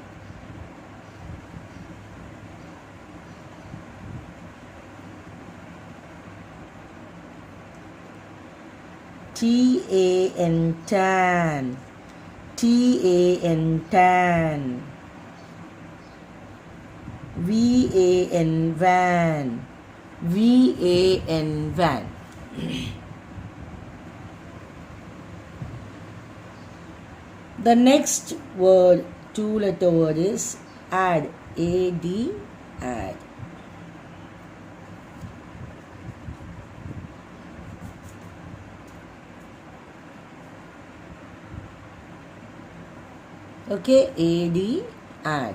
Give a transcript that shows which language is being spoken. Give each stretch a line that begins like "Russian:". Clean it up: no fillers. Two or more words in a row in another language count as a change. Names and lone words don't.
English: T-A-N, tan. T-A-N, tan. V-A-N, van. V-A-N, van. The next word, two-letter word is add. A-D, add. Okay, A-D, add.